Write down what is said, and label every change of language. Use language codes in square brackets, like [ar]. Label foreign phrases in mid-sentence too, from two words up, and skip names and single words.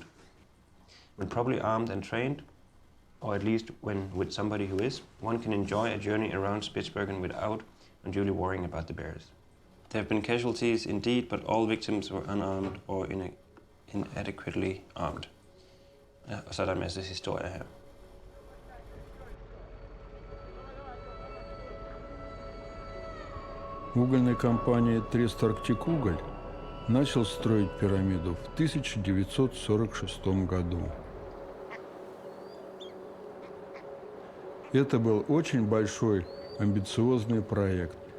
[en] When properly armed and trained, or at least when with somebody who is, one can enjoy a journey around Spitsbergen without unduly worrying about the bears. There have been casualties indeed, but all victims were unarmed or inadequately armed. [da] Og så er der en masse historier her. [ru] Угольная компания Трест Арктикуголь начал строить пирамиду в 1946 году. Это был очень большой, амбициозный проект.